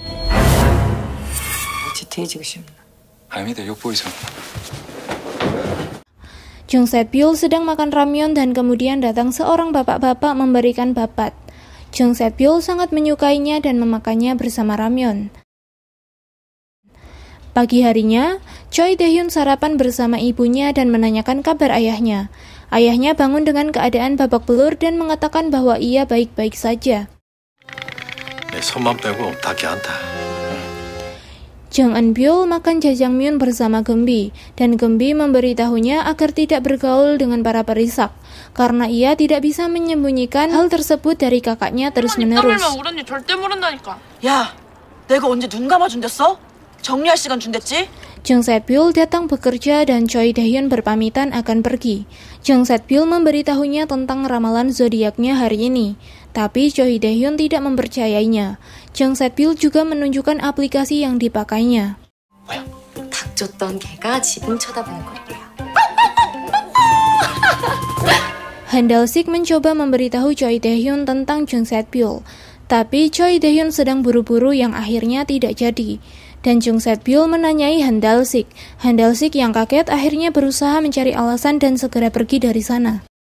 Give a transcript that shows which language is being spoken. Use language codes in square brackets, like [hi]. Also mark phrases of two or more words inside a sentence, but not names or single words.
[ko] 아닙니다, 욕보이죠. [id] Jung Set-byul sedang makan ramyeon dan kemudian datang seorang bapak-bapak memberikan babat. Jung Set-byul sangat menyukainya dan memakannya bersama ramyeon. Pagi harinya, Choi Taehyun sarapan bersama ibunya dan menanyakan kabar ayahnya. Ayahnya bangun dengan keadaan babak belur dan mengatakan bahwa ia baik-baik saja. [ko] 내 손만 빼고 다 괜찮다. [id] Jung Eun-byul makan jajangmyeon bersama Gembi, dan Gembi memberitahunya agar tidak bergaul dengan para perisak, karena ia tidak bisa menyembunyikan hal tersebut dari kakaknya terus-menerus. [ko] 우리 절대 모른다니까. 야, 내가 언제 눈 감아준댔어? 정리할 시간 준댔지? [id] Jung Set-byul datang bekerja dan Choi Taehyun berpamitan akan pergi. Jung Set-byul memberitahunya tentang ramalan zodiaknya hari ini, tapi Choi Taehyun tidak mempercayainya. Jung Set-byul juga menunjukkan aplikasi yang dipakainya. [ko] 닭 줬던 개가 지붕 쳐다보는 거래요. [id] Han Dal-sik mencoba memberitahu Choi Taehyun tentang Jung Set-byul, tapi Choi Taehyun sedang buru-buru yang akhirnya tidak jadi. Dan Jung Set-byul menanyai Han Dal-sik. Han Dal-sik yang kaget akhirnya berusaha mencari alasan dan segera pergi dari sana.